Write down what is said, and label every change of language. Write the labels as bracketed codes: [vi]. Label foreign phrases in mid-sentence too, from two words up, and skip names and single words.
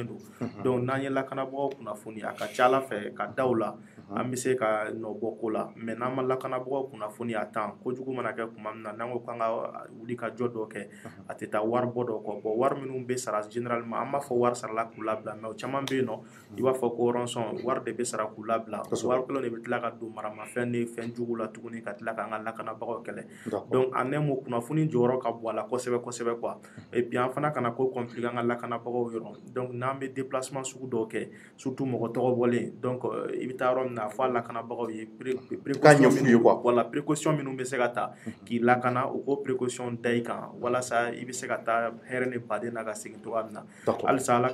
[bm] don donc n'an ye lakanabagaw kunnafoni a ka ca Ala fɛ ka da u la an bɛ se ka nɔ bɔ ko la mais n'an ma lakanabagaw kunnafoni a temps kojugu mana kɛ tuma min na n'an ko k'an ka wuli ka jɔ dɔ kɛ a tɛ taa wari bɔ dɔ kɔ bon wari minnu bɛ sara généralement an b'a fɔ wari sarala k'u labila mais o caman bɛ yen nɔ i b'a fɔ ko rançon wari de bɛ sara k'u labila wari kelen de bɛ tila ka don maramafɛn ni fɛn jugu la tuguni ka tila k'an ka lakanabagaw kɛlɛ donc [fr] en un mot [bm] kunnafoni jɔyɔrɔ ka bɔ a la kosɛbɛ quoi [fr] et puis [bm] an fana kana ko compliqué an ka lakanabagaw yɔrɔ donc n'an bɛ déplacement sugu dɔw kɛ surtout mɔgɔ tɔgɔ bɔlen donc i bɛ taa yɔrɔ min na a fɔ a lakanabagaw ye précaution minnu bɛ se ka ta k'i lakana o ko précaution da i kan walasa i bɛ se ka taa hɛrɛ ni baden na ka segin cogoya min na halisa Ala